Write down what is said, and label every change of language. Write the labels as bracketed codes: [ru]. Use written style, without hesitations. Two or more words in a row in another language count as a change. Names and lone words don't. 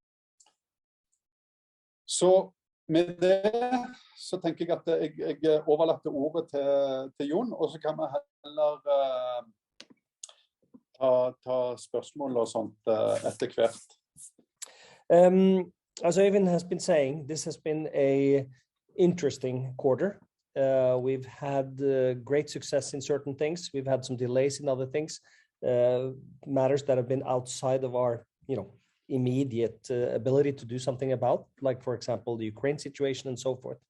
[no] Så med det så tenker jeg at jeg overlater ordet til Jon, og så kan vi heller ta spørsmål og sånt etter hvert. [en] As Øyvind has been saying, this has been an interesting quarter. We've had great success in certain things. We've had some delays in other things, matters that have been outside of our, immediate ability to do something about, like, for example, the Ukraine situation and so forth.